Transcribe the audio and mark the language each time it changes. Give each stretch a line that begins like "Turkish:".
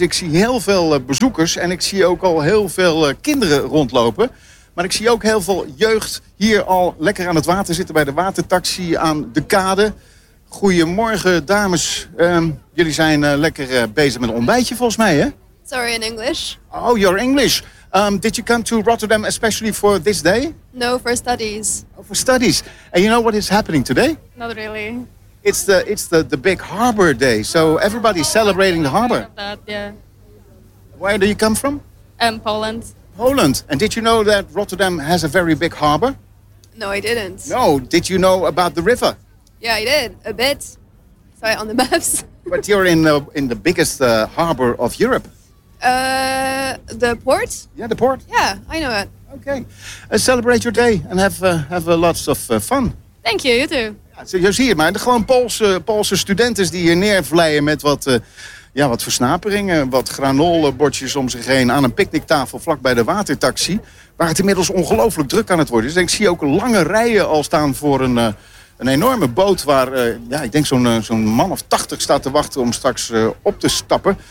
Dutch: Ik zie heel veel bezoekers en ik zie ook al heel veel kinderen rondlopen. Maar ik zie ook heel veel jeugd hier al lekker aan het water zitten bij de watertaxi aan de kade. Goedemorgen, dames. Jullie zijn lekker bezig met een ontbijtje volgens mij, hè?
English: Sorry, in English. Oh, you're English. Did you come to Rotterdam especially for this day? No, for studies. Oh, for studies. And you know what is happening today? Not really. It's the big harbor day, so everybody's celebrating the harbor. Yeah. Where do you come from? Poland. Poland. And did you know that Rotterdam has a very big harbor? No, I didn't. No, did you know about the river? Yeah, I did, a bit. Sorry, on the maps. But you're in the biggest harbor of Europe. The port? Yeah, the port. Yeah, I know it. Okay. Celebrate your day and have lots of fun. Thank you, you too.
Dutch: Zo zie je maar. Gewoon Poolse studenten die hier neervleien met wat versnaperingen, wat granolenbordjes om zich heen aan een picknicktafel vlakbij de watertaxi. Waar het inmiddels ongelooflijk druk aan het worden is. Dus ik zie ook lange rijen al staan voor een enorme boot waar ik denk zo'n man of 80 staat te wachten om straks op te stappen.